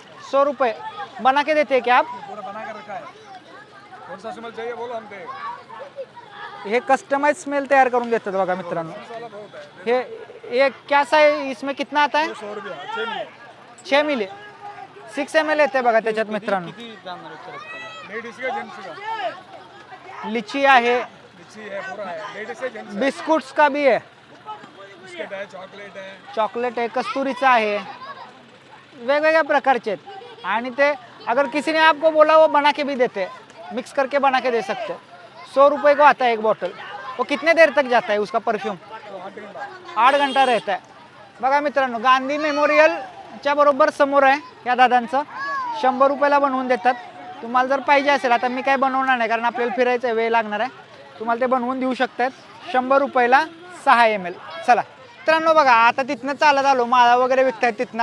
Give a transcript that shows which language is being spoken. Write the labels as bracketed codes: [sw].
[hi] 100 रुपये बना के देते क्या आप? पूरा बना कर रखा है. कौन सा स्मेल चाहिए बोलो, हम दे. [mr] हे कस्टमाइज स्मेल तयार करून देतात बघा मित्रांनो. [hi] हे ये क्या साइज, इसमें कितना आता है? 100 रुपया 6 मिले. [mr] 6 मिली 6 ml येते बघा त्याच्यात मित्रांनो. [hi] लेडीज का जेंट्स का? [mr] लिची आहे, [hi] मिक्सी है, पूरा है. लेडीज है, जेंट्स है. बिस्कुट्स का भी है, बिस्किट है, चॉकलेट है. [mr] चॉकलेट आहे, कस्तुरीचा आहे, वेगवेगळ्या प्रकारचे आहेत. आणि ते [hi] अगर किसी ने आपको बोला वो बना के भी देते, मिक्स करके बना के दे सकते. 100 रुपये को आता है एक बॉटल. वो कितने देर तक जाता है उसका परफ्यूम? 8 घंटा रहता है. [mr] बघा मित्रांनो, गांधी मेमोरियलच्या बरोबर समोर आहे या दादांचं. 100 रुपयाला बनवून देतात. तुम्हाला जर पाहिजे असेल, आता मी काय बनवणार नाही कारण आपल्याला फिरायचं वेळ लागणार आहे, तुम्हाला ते बनवून देऊ शकतात. 100 रुपयाला 6 ml. चला मित्रांनो, बघा आता तिथनं चालत आलो, माळा वगैरे विकतायत तिथनं.